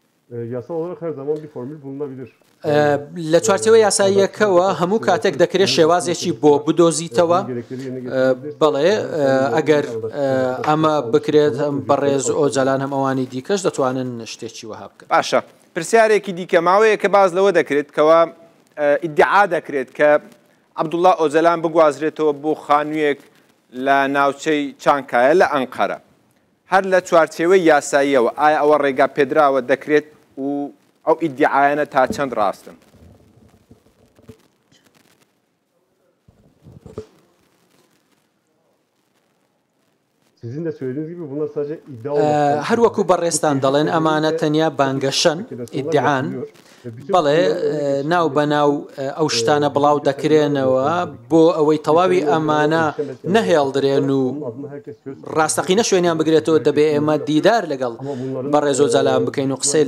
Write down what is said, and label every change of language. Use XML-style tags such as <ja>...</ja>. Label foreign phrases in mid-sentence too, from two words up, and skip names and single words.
<tr>yasal olarak her zaman bir formül bulunabilir.</tr> <ckb>لە چوارچەوە یاساییەکەوە هەموو کاتێک دەکرێت شێوازێکی بۆ بدۆزیتەوە بەڵێ ئەگەر ئەمە بکرێت هەم بەڕێز ئۆجەلان هەم ئەوانی دیکەش دەتوانن شتێکی وەها بکەن. باشە پرسیارێکی دیکە ماوەیە کە باز لەوە دەکرێت کەەوە ئیدعا دەکرێت کە عەبدوڵڵا ئۆجەلان بگوازرێتەوە بۆ خانوویەک لە ناوچەی چانکایە لە ئەنقەرە هەر لە چوارچێوەی یاساییەوە ئایا ئەوە ڕێگا پێدراوە دەکرێت و ئەو ئیدعایانە تا چەند ڕاستن؟</ckb> <tr>Sizin de söylediğiniz gibi bunlar sadece iddia olmak.</tr> <ckb>هەر وەکو بەڕێستان دەڵێن ئەمانە تەنیا بانگەشەن ئیدعان بەڵێ ناو بەناو ئەو شتانە بڵاو دەکرێنەوە بۆ ئەوەی تەواوی ئەمانە نەهێڵدرێن و ڕاستەقینە شوێنیان بگرێتەوە دەبێ ئێمە دیدار لەگەڵ بەڕێز ئۆجەلان بکەین و قسەی</ckb>